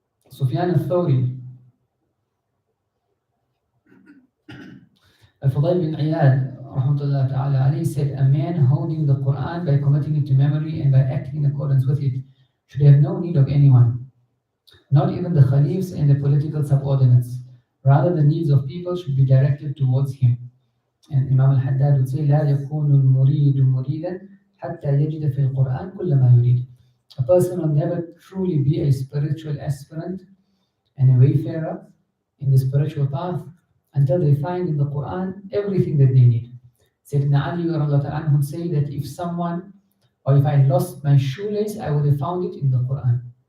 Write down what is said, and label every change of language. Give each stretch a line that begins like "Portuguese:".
English: Sufyan al-Thawri, Al-Fudayl bin Iyad, rahmatullah ta'ala alayhi, said, a man holding the Quran by committing it to memory and by acting in accordance with it should have no need of anyone, not even the Khalifs and the political subordinates. Rather, the needs of people should be directed towards him. And Imam al-Haddad would say,
Arabic: لا يكون المريد مريدا حتى يجد في القرآن كل ما يريد.
English: A person will never truly be a spiritual aspirant and a wayfarer in the spiritual path until they find in the Quran everything that they need. Sayyidina Ali would say that if I lost my shoelace, I would have found it in the Quran.